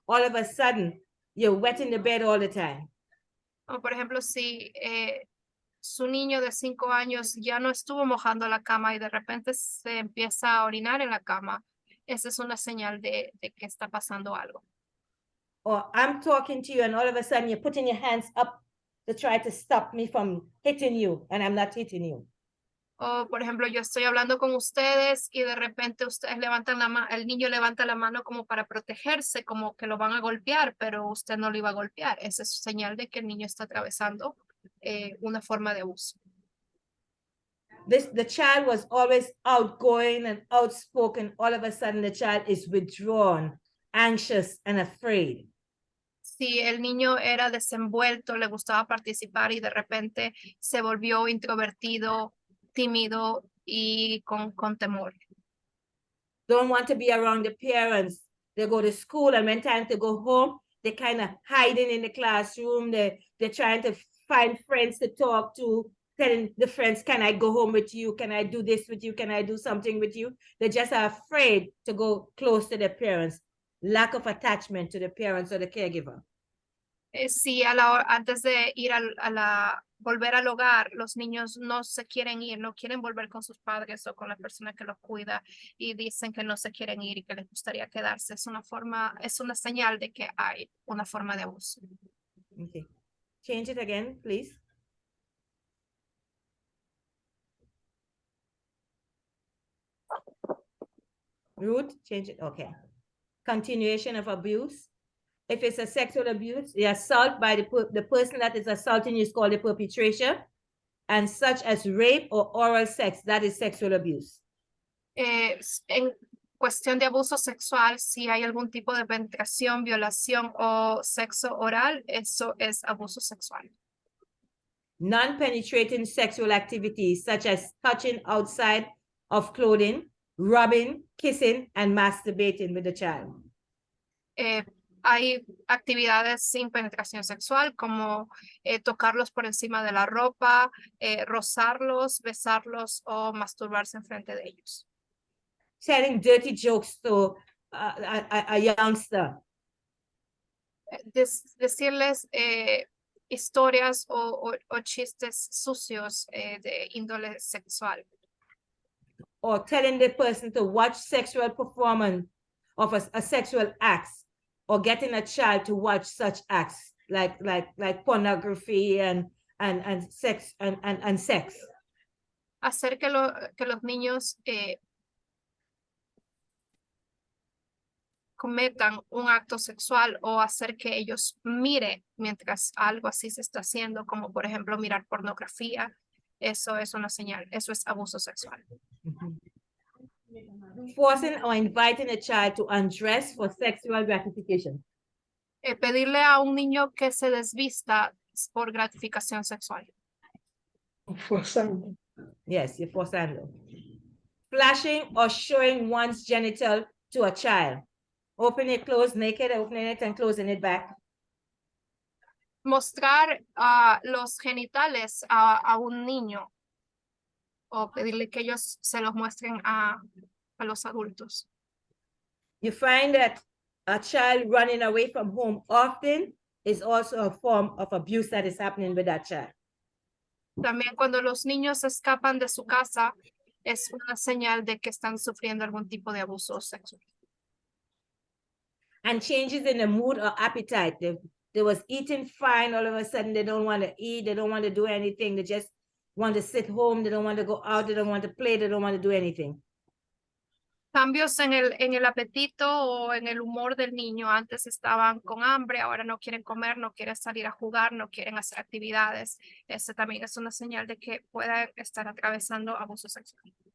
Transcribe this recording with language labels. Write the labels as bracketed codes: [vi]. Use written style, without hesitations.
[en] All of a sudden, you're wetting the bed all the time. [es] O por ejemplo, si su niño de 5 años ya no estuvo mojando la cama y de repente se empieza a orinar en la cama, esa es una señal de que está pasando algo. [en] Or I'm talking to you and all of a sudden you're putting your hands up to try to stop me from hitting you and I'm not hitting you. [es] O, por ejemplo, yo estoy hablando con ustedes y de repente ustedes levantan el niño levanta la mano como para protegerse, como que lo van a golpear, pero usted no lo iba a golpear. Esa es señal de que el niño está atravesando una forma de abuso. [en] The child was always outgoing and outspoken. All of a sudden, the child is withdrawn, anxious, and afraid. [es] Si el niño era desenvuelto, le gustaba participar y de repente se volvió introvertido, tímido y con temor. [en] Don't want to be around the parents. They go to school and when time to go home, they're kind of hiding in the classroom. They're trying to find friends to talk to. telling the friends, can I go home with you? Can I do this with you? Can I do something with you? They just are afraid to go close to their parents. Lack of attachment to the parents or the caregiver. [es] Si antes de ir volver al hogar, los niños no se quieren ir, no quieren volver con sus padres o con la persona que los cuida y dicen que no se quieren ir y que les gustaría quedarse. Es una señal de que hay una forma de abuso. [en] Okay. Change it again, please. Ruth, change it. Okay. Continuation of abuse. If it's a sexual abuse, the assault by the person that is assaulting you is called the perpetrator, and such as rape or oral sex, that is sexual abuse. [es] En cuestión de abuso sexual, si hay algún tipo de penetración, violación o sexo oral, eso es abuso sexual. [en] Non-penetrating sexual activities such as touching outside of clothing, rubbing, kissing, and masturbating with the child. [es] Hay actividades sin penetración sexual, como tocarlos por encima de la ropa, rozarlos, besarlos o masturbarse enfrente de ellos. [en] Telling dirty jokes to a youngster. [es] Decirles historias o chistes sucios de índole sexual. [en] Or telling the person to watch sexual performance of a sexual act, or getting a child to watch such acts like pornography and sex and sex. [es] Hacer que los niños cometan un acto sexual o hacer que ellos miren mientras algo así se está haciendo, como por ejemplo mirar pornografía. Eso es una señal, eso es abuso sexual. [en] Forcing or inviting a child to undress for sexual gratification. [es] Pedirle a un niño que se desvista por gratificación sexual. Forzando. [en] Yes, you're forzando. Flashing or showing one's genital to a child. Open it, close, naked, opening it and closing it back. [es] Mostrar los genitales a un niño o pedirle que ellos se los muestren a los adultos. [en] You find that a child running away from home often is also a form of abuse that is happening with that child. [es] También cuando los niños escapan de su casa es una señal de que están sufriendo algún tipo de abuso sexual. [en] And changes in the mood or appetite. They was eating fine, all of a sudden they don't want to eat, they don't want to do anything, they just want to sit home, they don't want to go out, they don't want to play, they don't want to do anything. [es] Cambios en el apetito o en el humor del niño. Antes estaban con hambre, ahora no quieren comer, no quieren salir a jugar, no quieren hacer actividades. Ese también es una señal de que pueden estar atravesando abuso sexual.